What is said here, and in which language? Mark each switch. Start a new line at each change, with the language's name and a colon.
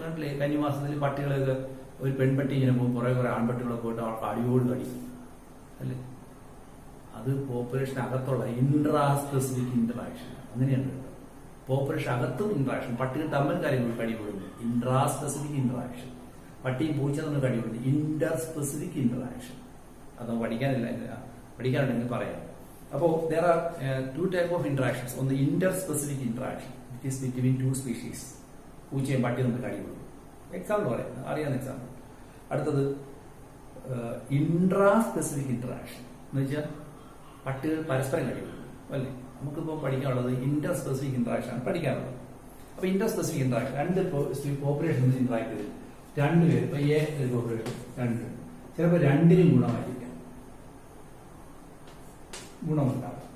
Malayalam: കണ്ടില്ലേ, കന്നിമാസത്തിൽ പട്ടികളൊക്കെ ഒരു പെൺപട്ടി ഇങ്ങനെ പോകും, കുറെ ആൺപട്ടികളെ പോയിട്ട് അവർക്ക് അടിയോട് കടിക്കും അല്ലേ. അത് പോപ്പുലേഷൻ അകത്തുള്ള ഇൻട്രാ സ്പെസിഫിക് ഇന്ററാക്ഷൻ. അങ്ങനെയാണ് പോപ്പുലേഷൻ അകത്തും ഇന്ററാക്ഷൻ. പട്ടികൾ തമ്മിൽ കാര്യങ്ങൾ കടികൂടുന്നു, ഇൻട്രാ സ്പെസിഫിക് ഇന്ററാക്ഷൻ. പട്ടിയും പൂച്ച തമ്മിൽ കടികൂടുന്നു, ഇന്റർ സ്പെസിഫിക് ഇന്ററാക്ഷൻ. അത് പഠിക്കാനുണ്ടെങ്കിൽ പറയാം. അപ്പോൾ
English: there are 2 type of interactions.
Malayalam: ഒന്ന് interspecific interaction,
English: It is between 2 species.
Malayalam: പൂച്ചയും പട്ടിയും തമ്മിൽ കടികൂടും. എക്സാമ്പിൾ പറയാം, അറിയാവുന്ന എക്സാമ്പിൾ. അടുത്തത് ഇൻട്രാ സ്പെസിഫിക് ഇന്ററാക്ഷൻ എന്ന് വെച്ചാൽ പട്ടികൾ പരസ്പരം കടികൂടും അല്ലേ. നമുക്കിപ്പോൾ പഠിക്കാനുള്ളത് ഇന്റർ സ്പെസിഫിക് ഇന്ററാക്ഷൻ ആണ് പഠിക്കാനുള്ളത്. അപ്പൊ Inter specific interaction 2 population interact ചെയ്ത് 2 പേര്, ഇപ്പൊ എ പോപ്പുലേഷൻ 2, ചിലപ്പോൾ 2നും ഗുണമായിരിക്കാം, ഗുണമുണ്ടാകും.